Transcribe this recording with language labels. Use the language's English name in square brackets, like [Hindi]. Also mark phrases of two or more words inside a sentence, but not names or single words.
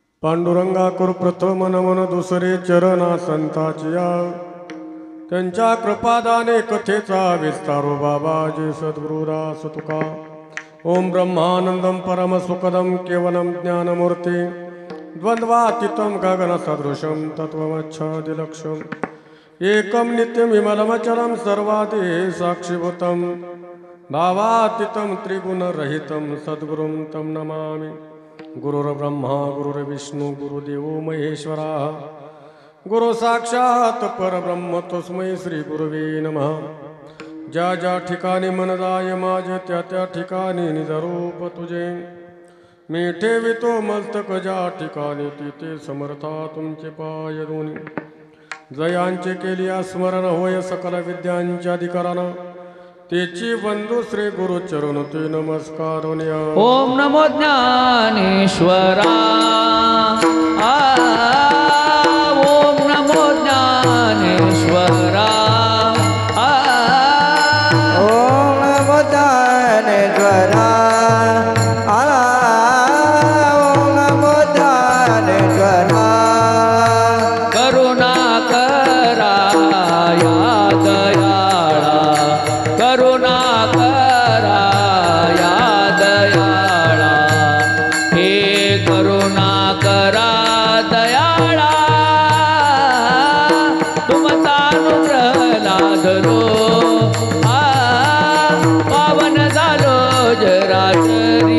[Marathi] पांडुरंगा कुर प्रथम नमन दुसरे चरणा संताचिया त्यांच्या कृपादाने कथेचा विस्तारो बाबाजी सद्गुरुदास तुका [Sanskrit] ओम ब्रह्मानंदम परम सुखदम केवलम ज्ञानमूर्ती द्वंद्वातीतं गगनसदृशं तत्त्वमच्छादिलक्ष्यम् एकं नित्यं विमलमचलं सर्वादि साक्षिभूतं भावातीतं त्रिगुणरहितं सद्गुरुं तं नमामि गुरुर्ब्रह्मा गुरुर्विष्णू गुरुदेवो महेश्वरः गुरु साक्षात परब्रह्म तस्मै श्री गुरुवे नमः [Marathi] ज्या ज्या ठिकाणी मन जाय माझे त्या त्या ठिकाणी निजरूप तुझे मी ठेवितो मस्तक ज्या ठिकाणी तिथे समर्था तुमचे पाय दोन्ही जयांचे केलिया स्मरण होय सकल विद्यांच्या अधिकारानं तेची बंधू श्री गुरु चरण ते नमस्कार ओम नमो ज्ञानेश्वरा ओम नमो ज्ञानेश्वरा ओम नमो ज्ञानेश्वरा ओम नमो ज्ञानेश्वरा करुणा करा या दयाळा करुणा करा या दयाळा हे करुणा करा दयाळा तुमचा अनुग्रह लादलो पावन झालो जराशरी